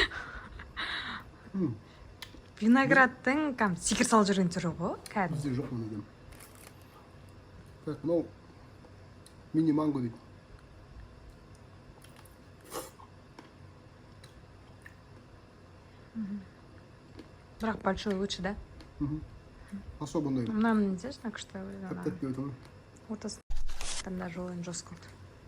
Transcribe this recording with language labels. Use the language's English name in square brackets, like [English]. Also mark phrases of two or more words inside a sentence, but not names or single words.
[Kazakh] Виноградтың секір салып жүрген түрі ғой, кәдімгі. Бізде жоқ мұны дем. Так, мынау мини-манго дейді. [Russian] Бірақ большой лучше, да? [Kazakh] Особо ұнайды. [Russian] Мынаны нельзя, так что... [Kazakh] Тәп-тәтті өте ғой. [Russian] Ортасы там даже жестко.